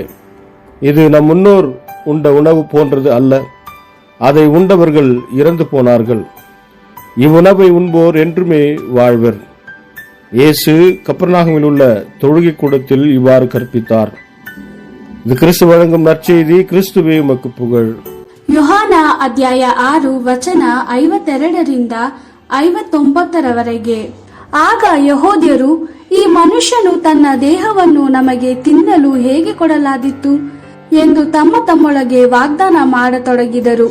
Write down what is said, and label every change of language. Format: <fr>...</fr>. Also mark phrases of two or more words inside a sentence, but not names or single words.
<ta>இது நம் முன்னோர் உண்ட உணவு போன்றது அல்ல. அதை உண்டவர்கள் இறந்து போனார்கள். இவ்வுணவை உண்போர் என்றுமே வாழ்வர். இயேசு கப்பர்நாகமில் உள்ள தொழுகை கூடத்தில் இவ்வாறு கற்பித்தார். இது கிறிஸ்து வழங்கும் நற்செய்தி. கிறிஸ்துவே உமக்கு புகழ்.</ta> <kn>ಯೋಹಾನ ಅಧ್ಯಾಯ 6 ವಚನ 52ರಿಂದ 59ರವರೆಗೆ. ಆಗ ಯಹೂದ್ಯರು, ಈ ಮನುಷ್ಯನು ತನ್ನ ದೇಹವನ್ನು ನಮಗೆ ತಿನ್ನಲು ಹೇಗೆ ಕೊಡಲಾದಿತ್ತು ಎಂದು ತಮ್ಮೊಳಗೆ ವಾಗ್ದಾನ ಮಾಡತೊಡಗಿದರು.</kn>